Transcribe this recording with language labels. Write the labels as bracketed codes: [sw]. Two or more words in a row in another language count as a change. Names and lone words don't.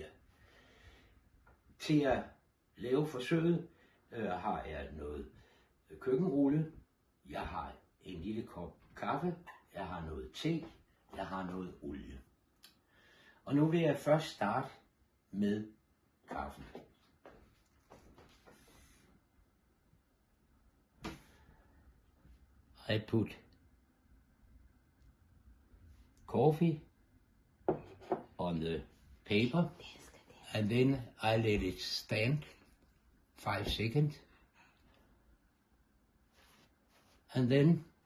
[da] Til at lave forsøget har jeg noget køkkenrulle, jeg har en lille kop kaffe, jeg har noget te, jeg har noget olie. Og nu vil jeg først starte med kaffen. [en] I put coffee on the paper and then I let it stand 5 seconds and then